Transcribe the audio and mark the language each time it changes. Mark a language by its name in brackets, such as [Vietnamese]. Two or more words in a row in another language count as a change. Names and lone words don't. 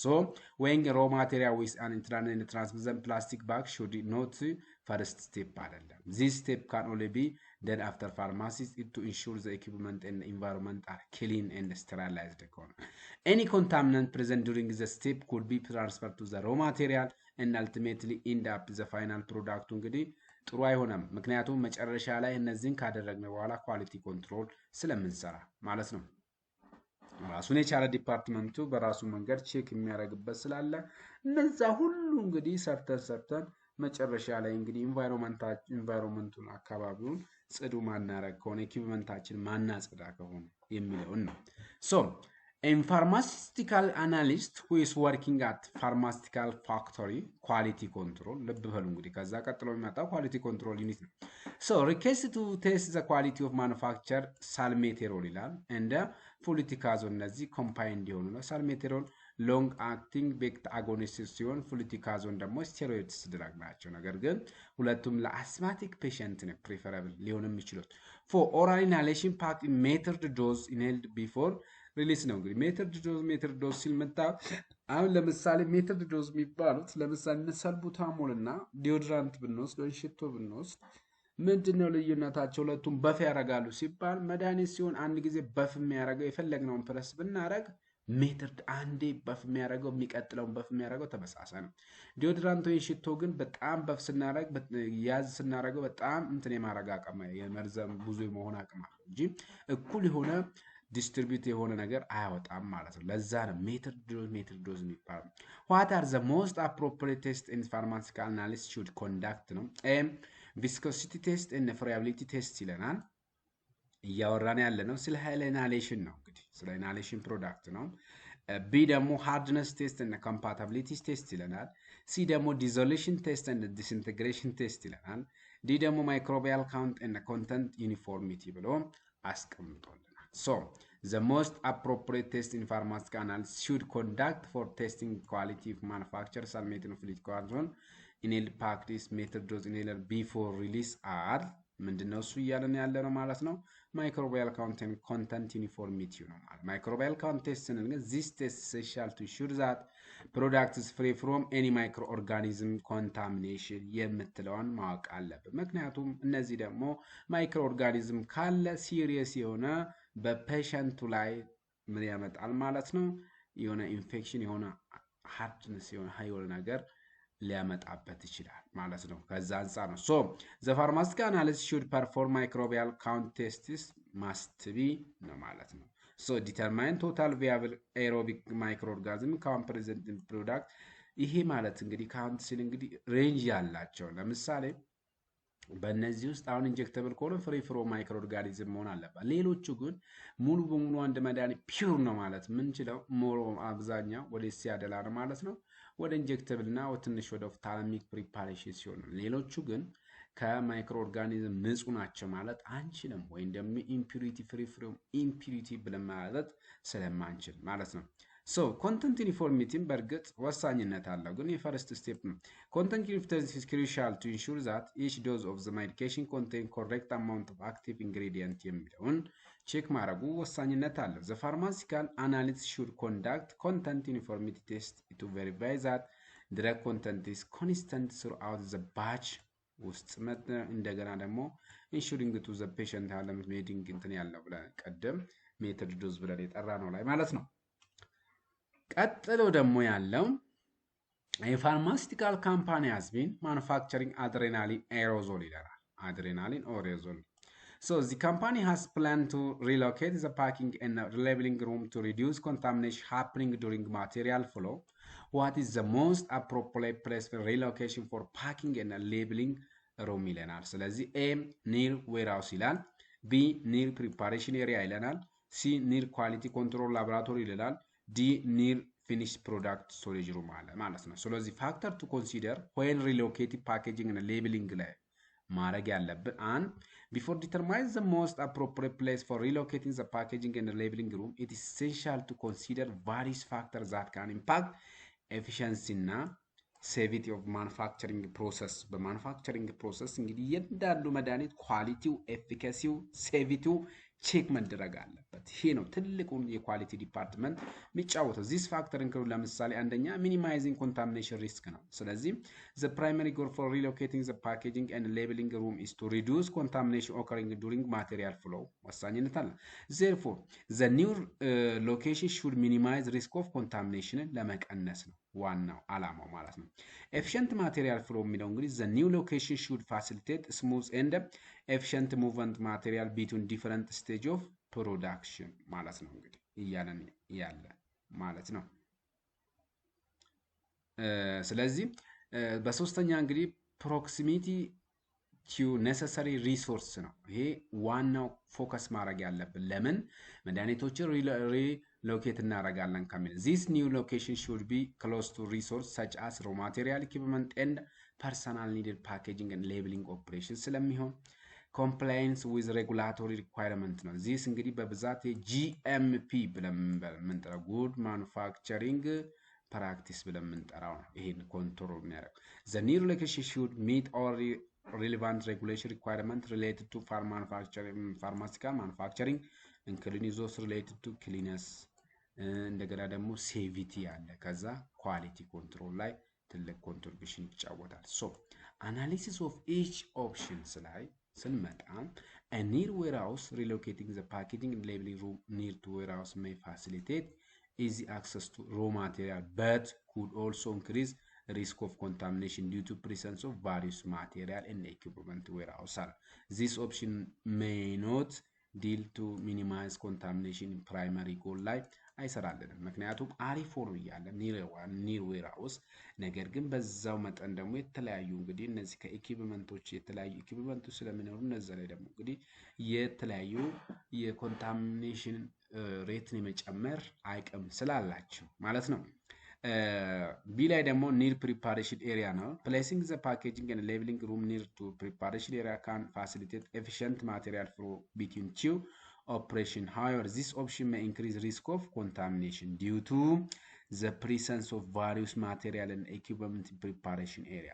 [English] So weighing raw material with an intrand transmizent plastic bag should not first step አይደለም። This step can only be done after pharmacis to ensure the equipment and environment are clean and sterilized ከሆነ any contaminant present during the step could be transfer to the raw material and ultimately end up the final product [Amharic] እንግዲህ ጥሩ አይሆንም። ምክንያቱም መጨረሻ ላይ እነዚህን ካደረግን በኋላ ኳሊቲ ኮንትሮል ስለምንሰራ ማለት ነው። ራሱን የቻለ ዲፓርትመንቱ በራሱ መንገድ ቼክ የሚያደርግበት ስላለ እነዛ ሁሉ እንግዲህ ሰርተን መጨረሻ ላይ እንግዲህ ኢንቫይሮንመንቱን አካባቢውን ጽዱ ማናረግ ከሆነ ኢኩዊፕመንታችን ማናጽዳ ከሆነ የሚለውን ነው። ሶ [English] a pharmaceutical analyst who is working at pharmaceutical factory quality control [Amharic] ልብ በሉ እንግዲህ ከዛ ቀጥሎ የሚመጣው [English] quality control unit ነው። so request to test the quality of manufacture salmeterol ይላል and fluticasone እነዚህ combined [Amharic] የሆኑ ነው። [English] salmeterol long acting beta agonist [Amharic] ሲሆን fluticasone ደግሞ steroids ድራግ ናቸው። ነገር ግን ሁለቱም ለአስማቲክ ፔሸንት ነው preferable ሊሆን የሚችሉት። [English] for oral inhalation packed in metered dose inhaled before [Amharic] ሪሊስ ነው እንግዲህ [English] metered dose [Amharic] ሲል መጣ። አሁን ለምሳሌ [English] metered dose [Amharic] የሚባሉት ለምሳሌ ሰልቡታሞል እና ዲዮድራንት ብንወስድ ወይ ሽቶ ብንወስድ ምንድነው ልዩነታቸው? ሁለቱም በፍ ያረጋሉ ሲባል መድኃኒት ሲሆን አንድ ጊዜ በፍ የሚያረጋው የፈለግነውን ፕረስ ብናረግ ሜትር አንዴ በፍ የሚያረጋው የሚቀጥለውን በፍ የሚያረጋው ተመሳሳይ ነው። ዲዮድራንት ወይ ሽቶ ግን በጣም በፍ ስናረግ ያዝ ስናረጋው በጣም እንትን የማረጋ አቅም የመርዘም ብዙ የመሆን አቅም አለው እንጂ እኩል የሆነ ዲስትሪቢዩት የሆነ ነገር አያወጣም ማለት ነው። ለዛ ነው [English] metered dose [Amharic] የሚባለው። [English] what are the most appropriate tests in pharmaceutical analysis should conduct [Amharic] ነው። [English] viscosity test and friability test [Amharic] ይለናል። እያወራን ያለ ነው ስለ ኢንሃሌሽን ነው እንግዲህ ስለ ኢንሃሌሽን ፕሮዳክት ነው። ቢ ደግሞ [English] hardness test [Amharic] እና [English] compatibility test [Amharic] ይለናል። ሲ ደግሞ [English] dissolution test [Amharic] እና [English] disintegration test [Amharic] ይለናል። ዲ ደግሞ [English] microbial count [Amharic] እና [English] content uniformity [Amharic] ብሎ አስቀምጧል። [English] So, the most appropriate test in pharmaceutical analysis should conduct for testing quality of manufacture salmeterol fluticasone inhaled practice method dose inhaler before release are [Amharic] ምንድነው እሱ እያለን ያለ ነው ማለት [English] ነው። microbial content uniformity [Amharic] ነው ማለት [English] microbial count [Amharic] ስንል ግን [English] this test essential to ensure that product is free from any microorganism contamination [Amharic] የምትለውን ማወቅ አለብን። ምክንያቱም እነዚህ ደግሞ [English] micro organism [Amharic] ካለ ሲሪየስ የሆነ በፔሸንቱ ላይ ምን ያመጣል ማለት ነው። የሆነ ኢንፌክሽን የሆነ ሃርድነስ የሆነ ሃይወል ነገር ሊያመጣበት ይችላል ማለት ነው። ከዛ አንፃር ነው [English] so the pharmaceutical analyst should perform microbial count tests must be [Amharic] ነው ማለት ነው። [English] so determine total viable aerobic microorganism count present in product [Amharic] ይሄ ማለት እንግዲህ ካውንት ሲል እንግዲህ ሬንጅ ያላቸው ለምሳሌ በእነዚህ ውስጥ አሁን ኢንጀክተብል ከሆነ [English] free fro micro organism [Amharic] መሆን አለበት። ሌሎቹ ግን ሙሉ በሙሉ አንድ መድኃኒት ፒውር ነው ማለት ምንችለው ሞሮ አብዛኛው ወደ ሲያደላ ነው ማለት ነው። ወደ ኢንጀክተብል እና ትንሽ ወደ ኦፍታልሚክ ፕሪፓሬሽን ሲሆን ሌሎቹ ግን ከማይክሮ ኦርጋኒዝም ንጹህ ናቸው ማለት አንችልም። ወይ እንደም ኢምፒዩሪቲ [English] free from impurity [Amharic] ብለን ማለት ስለማንችል ማለት ነው። [English] so content uniformity [Amharic] በርግጥ ወሳኝነት አለው ግን የፈርስት ስቴፕ ነው። [English] content uniformity is crucial to ensure that each dose of the medication contain correct amount of active ingredient [Amharic] የሚለውን ቼክ ማድረጉ ወሳኝነት አለው። [English] the pharmaceutical analyst should conduct content uniformity test to verify that drug content is consistent throughout the batch [Amharic] ውስጥ እንደገና ደግሞ [English] ensuring to the patient [Amharic] ያለም ሜዲንግ እንትን ያለው ብለን ቀደም ሜተድ ዶዝ ብለን የጠራ ነው ላይ ማለት ነው። ቀጥሎ ደግሞ ያለው [English] A pharmaceutical company has been manufacturing adrenaline aerosol. Adrenaline aerosol. So the company has planned to relocate the packing and labeling room to reduce contamination happening during material flow. What is the most appropriate place for relocation for packing and labeling room [Amharic] ይለናል። ስለዚህ [English] A near warehouse ይላል። B near preparation area ይለናል። C near quality control laboratory ይላል። D near finished product storage room [Amharic] አለ ማለት ነው። ስለዚህ [English] factor to consider when relocating packaging and labeling [Amharic] ላይ ማድረግ ያለብን አንድ [English] before determining the most appropriate place for relocating the packaging and labeling room, it is essential to consider various factors that can impact efficiency እና safety of manufacturing process. [Amharic] በማኑፋክቸሪንግ ፕሮሰስ እንግዲህ እያንዳንዱ መድኃኒት ኳሊቲው፣ ኤፊካሲው፣ ሴቪቲው ቼክ መደረግ አለበት። ይሄ ነው ትልቁን የኳሊቲ ዲፓርትመንት የሚጫወተው። [English] this factor include [Amharic] ለምሳሌ አንደኛ [English] minimizing contamination risk [Amharic] ነው። ስለዚህ [English] the primary goal for relocating the packaging and labeling room is to reduce contamination occurring during material flow [Amharic] ወሳኝነት አለ። [English] therefore the new location should minimize risk of contamination [Amharic] ለመቀነስ ነው ዋናው አላማው ማለት ነው። [English] efficient material flow [Amharic] የሚለው እንግዲህ [English] the new location should facilitate smooth and efficient movement material between different stage of production [Amharic] ማለት ነው እንግዲህ እያለን ያለ ማለት ነው። ስለዚህ በሶስተኛ እንግዲህ [English] proximity to necessary resource [Amharic] ነው። ይሄ ዋናው ፎከስ ማድረግ ያለብን ለምን መድኃኒቶችን ሪሎኬት እናደርጋለን ከሚል [English] this new location should be close to resource such as raw material equipment and personal needed packaging and labeling operations ስለሚሆን compliance with regulatory requirement ነው። this [Amharic] እንግዲህ በብዛት [English] GMP [Amharic] ብለን የምንጠራው [English] good manufacturing practice [Amharic] ብለን የምንጠራው ነው። ይሄን ኮንትሮል የሚያደርግ [English] the new location should meet all relevant regulation requirement related to pharmaceutical manufacturing including those related to cleanliness [Amharic] እንደገና ደግሞ ሴቪቲ አለ። ከዛ [English] quality control [Amharic] ላይ ትልቅ ኮንትሪቢዩሽን ይጫወታል። ሶ [English] analysis of each options [Amharic] ላይ ስንመጣ [English] a near warehouse relocating the packaging and labeling room near to warehouse may facilitate easy access to raw material but could also increase risk of contamination due to presence of various material and equipment warehouse. This option may not deal to minimize contamination in primary goal [Amharic] ላይ አይሰራልንም። ምክንያቱም አሪፍ ሆኖ እያለ [English] near warehouse [Amharic] ነገር ግን በዛው መጠን ደግሞ የተለያዩ እንግዲህ እነዚህ ከኢኩዊፕመንቶች የተለያዩ ኢኩዊፕመንቶች ስለሚኖሩ እነዛ ላይ ደግሞ እንግዲህ የተለያዩ የኮንታሚኔሽን ሬትን የመጨመር አቅም ስላላቸው ማለት ነው። B ላይ ደግሞ [English] near preparation area [Amharic] ነው። [English] placing the packaging and labeling room near to preparation area can facilitate efficient material flow between two operation. However, this option may increase risk of contamination due to the presence of various material and equipment in preparation area.